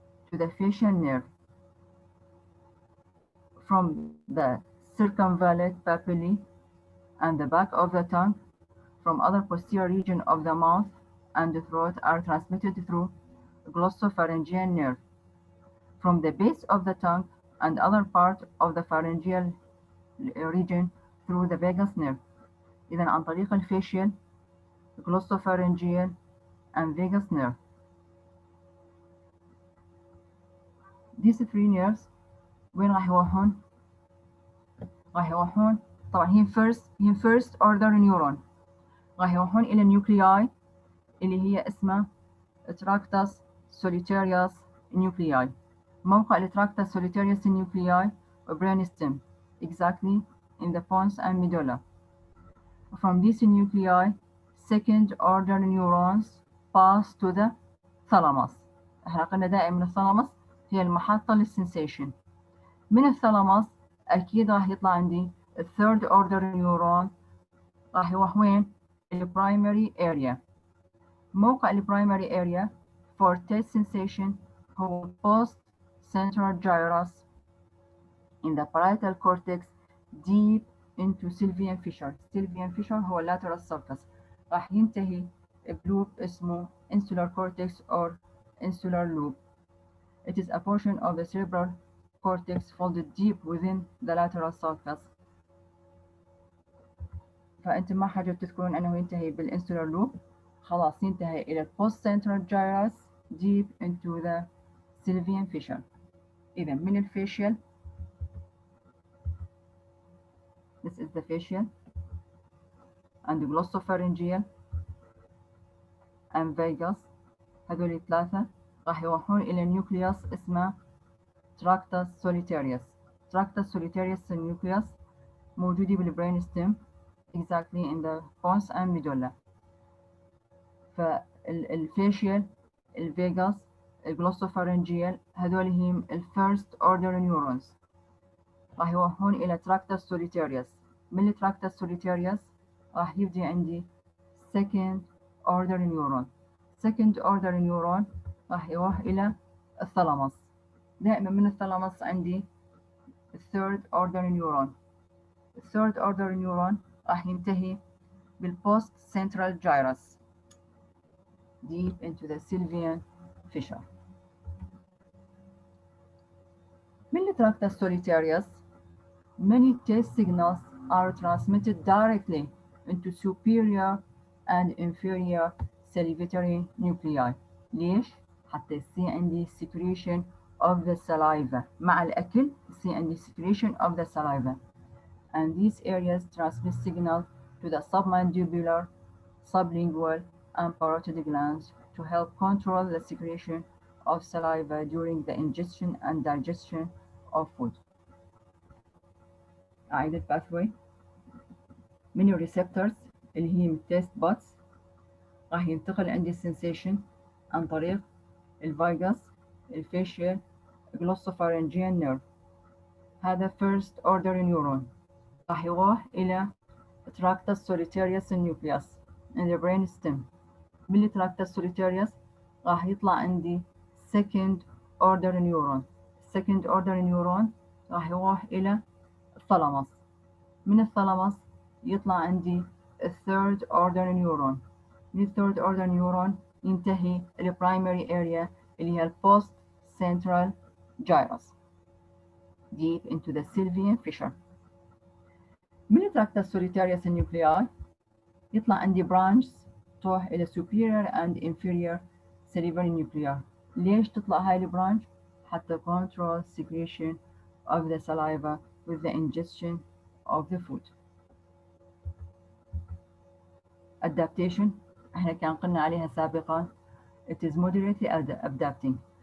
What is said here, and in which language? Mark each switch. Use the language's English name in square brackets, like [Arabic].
[English] to the facial nerve from the circumvallate papillae and the back of the tongue from other posterior region of the mouth and the throat are transmitted through glossopharyngeal nerve from the base of the tongue and other part of the pharyngeal region through the vagus nerve. [Arabic] إذا عن طريق الفاشيال [English] glossopharyngeal and vagus nerve. These three nerves [Arabic] وين راح يروحون؟ راح يروحون طبعا هي [English] first order neuron [Arabic] راح يروحون إلى النيوكلياي اللي هي اسمها تراكتاس سوليتاريوس نيوكلياي. موقع التراكتاس سوليتاريوس نيوكلياي [English] brain stem exactly in the pons and medulla. From these nuclei second order neurons pass to the thalamus. [Arabic] احنا قلنا دائما الثالاموس هي المحطة للسنسيشن. من الثالاموس أكيد راح يطلع عندي الثيرد اوردر نيورون راح يروح وين؟ البرايمري اريا. موقع البرايمري اريا [English] for taste sensation هو post central gyrus in the parietal cortex deep into Sylvian fissure. Sylvian fissure هو lateral sulcus. [Arabic] راح ينتهي بلوب اسمه [English] insular cortex or insular loop. It is a portion of the cerebral cortex folded deep within the lateral sulcus. [Arabic] فأنتم ما حاجة تذكرون أنه ينتهي بالinsular loop. خلاص ينتهي إلى [English] post central gyrus deep into the Sylvian fissure. [Arabic] إذا من الفاشيال [English] this is the facial and the glossopharyngeal and vagus [Arabic] هذول الثلاثة راح يروحون إلى نيوكليوس اسمه تراكتاس سوليتاريوس. تراكتاس سوليتاريوس النيوكليوس موجودة بالبرين ستيم [English] exactly in the pons and medulla. [Arabic] فالفاشيال الفيغاس الجلوسوفارنجيال هذول هم الفيرست اوردر نيورونز راح يروحون إلى تراكتاس سوليتاريوس. من التراكتاس سوليتاريوس راح يبدي عندي [English] second order neuron. second order neuron [Arabic] راح يروح إلى الثالاموس. دائما من الثالاموس عندي [English] third order neuron. third order neuron راح ينتهي بالpost central gyrus deep into the Sylvian fissure. [Arabic] من التراكتاس سوليتاريوس [English] many taste signals are transmitted directly into superior and inferior salivatory nuclei. [Arabic] ليش؟ حتى يصير عندي secretion of the saliva. مع الأكل يصير عندي [English] secretion of the saliva. And these areas transmit signal to the submandibular, sublingual, and parotid glands to help control the secretion of saliva during the ingestion and digestion of food. [Arabic] أعيد الباثوي من الريسبتورز اللي هي التيست باتس راح ينتقل عندي السنسيشن عن طريق الفايجاس الفاشيال [English] glossopharyngeal nerve. [Arabic] هذا [English] first order neuron [Arabic] راح يروح إلى تراكتاس سوليتاريوس النيوكليوس [English] in the brain stem. [Arabic] من التراكتاس سوليتاريوس راح يطلع عندي [English] second order neuron. second order neuron [Arabic] راح يروح إلى الثالاموس. من الثالاموس يطلع عندي [English] third order neuron. من third order neuron ينتهي primary area [Arabic] اللي هي [English] post central gyrus deep into the Sylvian fissure. [Arabic] من التراكتاس سوليتاريوس النيوكلياي يطلع عندي branches تروح إلى [English] superior and inferior salivary nuclei. [Arabic] ليش تطلع هاي البرانش؟ حتى [English] control secretion of the saliva with the ingestion of the food. Adaptation [Arabic] احنا كان قلنا عليها سابقا [English] it is moderately adapting.